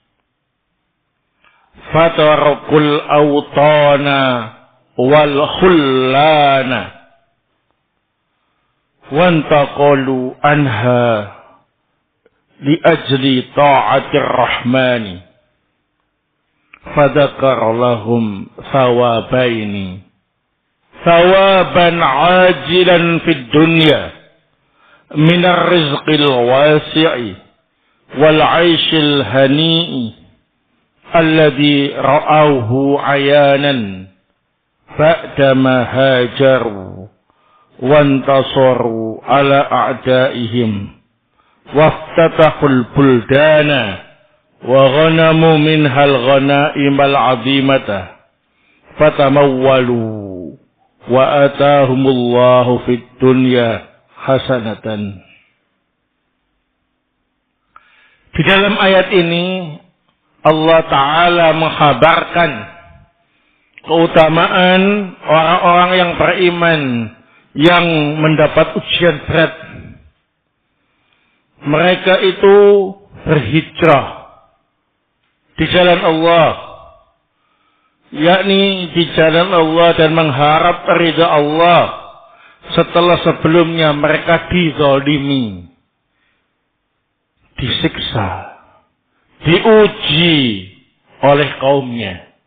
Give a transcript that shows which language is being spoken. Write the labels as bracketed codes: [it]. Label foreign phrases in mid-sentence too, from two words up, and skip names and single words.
[ar] فتركوا الأوطان والخلان وانتقلوا عنها لأجل طاعة الرحمن فذكر لهم ثوابين، ثوابا عاجلا في الدنيا من الرزق الواسع والعيش الهنيء الذي رأوه عيانا بعدما هاجروا وانتصروا على أعدائهم وافتتحوا البلدان وغنموا منها الغنائم العظيمة فتمولوا وآتاهم الله في الدنيا حسنة. [id] Di dalam ayat ini Allah Ta'ala menghabarkan keutamaan orang-orang yang beriman yang mendapat ujian berat. Mereka itu berhijrah di jalan Allah, yakni di jalan Allah, dan mengharap ridha Allah setelah sebelumnya mereka dizalimi, disiksa, diuji oleh kaumnya.